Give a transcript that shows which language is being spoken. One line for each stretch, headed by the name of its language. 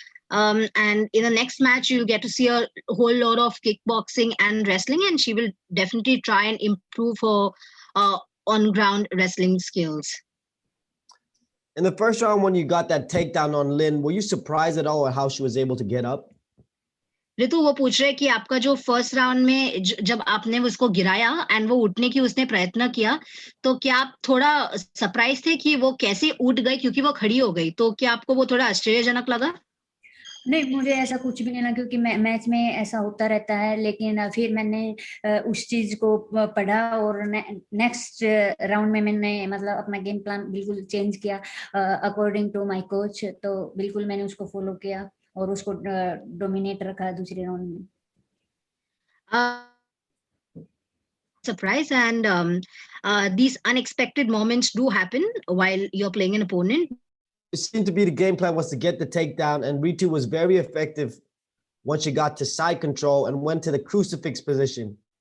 English: And in the next match, you'll get to see a whole lot of kickboxing and wrestling, and she will definitely try and improve her on-ground wrestling skills. In the first round, when you got that takedown on Lin, were you surprised at all at how she was able to get up?
Hindi: Ritu वो पूछ रहे कि आपका जो first round में जब आपने उसको गिराया एंड वो उठने की उसने प्रयत्न किया, तो क्या आप थोड़ा सरप्राइज थे कि वो कैसे उठ गई, क्योंकि वो खड़ी हो गई, तो क्या आपको वो थोड़ा आश्चर्यजनक लगा? नहीं, मुझे ऐसा कुछ भी नहीं लगा, क्योंकि मैच में ऐसा होता रहता है, लेकिन फिर मैंने उस चीज को पढ़ा, और नेक्स्ट राउंड में मैंने मतलब अपना गेम प्लान बिल्कुल चेंज किया
English: According to my coach.
Hindi: तो बिल्कुल मैंने उसको फॉलो किया और उसको डोमिनेट रखा दूसरे राउंड में.
English: Surprise, and these unexpected moments do happen while you're playing an opponent. it seemed to be the game plan was to get the takedown, and Ritu was very effective once she got to side control and went to the crucifix position.